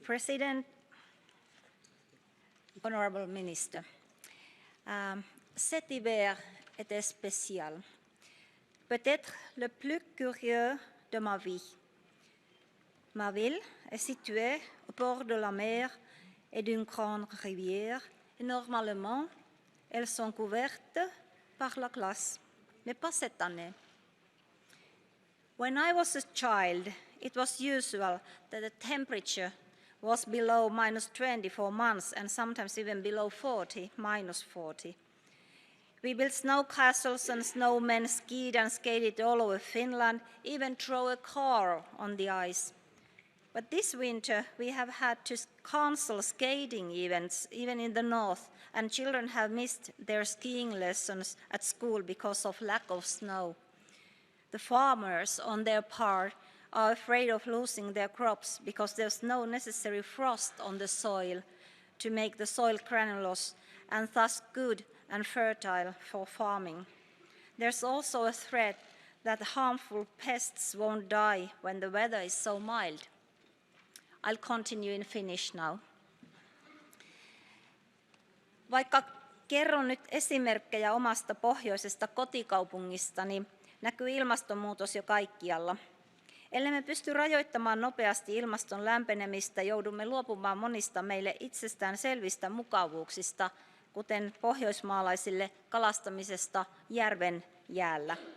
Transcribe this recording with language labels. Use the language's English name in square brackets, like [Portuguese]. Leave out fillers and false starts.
[English] President, Honorable Minister, [French] cet hiver était spécial, peut-être le plus curieux de ma vie. Ma ville est située au bord de la mer et d'une grande rivière, et normalement, elles sont couvertes par la glace, mais pas cette année. [English] When I was a child, it was usual that the temperature was below -20 for months and sometimes even below 40, -40. We built snow castles and snowmen skied and skated all over Finland, even drove a car on the ice. But this winter, we have had to cancel skating events, even in the north, and children have missed their skiing lessons at school because of lack of snow. The farmers, on their part, are afraid of losing their crops because there's no necessary frost on the soil to make the soil granulous and thus good and fertile for farming. There's also a threat that harmful pests won't die when the weather is so mild. I'll continue in Finnish now. [Finnish] Vaikka kerron nyt esimerkkejä omasta pohjoisesta kotikaupungistani, näkyy ilmastonmuutos jo kaikkialla. Ellemme pysty rajoittamaan nopeasti ilmaston lämpenemistä, joudumme luopumaan monista meille itsestään selvistä mukavuuksista, kuten pohjoismaalaisille kalastamisesta järven jäällä.